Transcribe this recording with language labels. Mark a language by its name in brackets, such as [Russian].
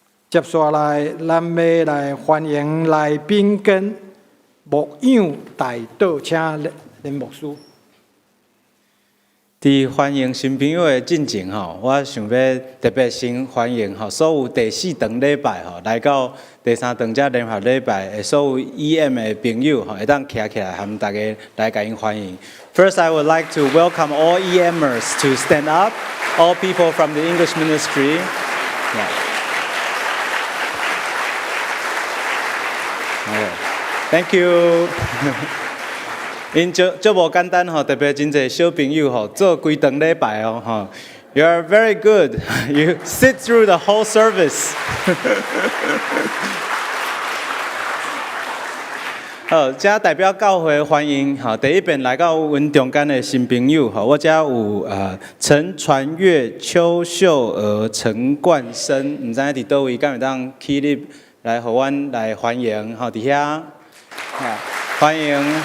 [Min Nan Chinese] 接下來，咱要來歡迎來賓跟牧養帶到，請林牧師。伫歡迎新朋友的進前吼，我想要特別先歡迎吼所有第4堂禮拜吼來到第3堂這聯合禮拜的所有 EM 的朋友吼，會當徛起來，和大家來甲因歡迎。 [English] First, I would like to welcome all EMers to stand up, all people from the English ministry. Yeah. Okay. Thank you. [Min Nan Chinese] 因足無簡單吼，特別真濟小朋友吼，做規堂禮拜哦吼。 [English] You are very good. You sit through the whole service. [Min Nan Chinese] 好，這代表教會歡迎吼，第一遍來到阮中間的新朋友吼，我這有陳傳月、邱秀娥、陳冠生，唔知伫倒位，敢會當起立來互阮來歡迎吼，佇遐，歡迎。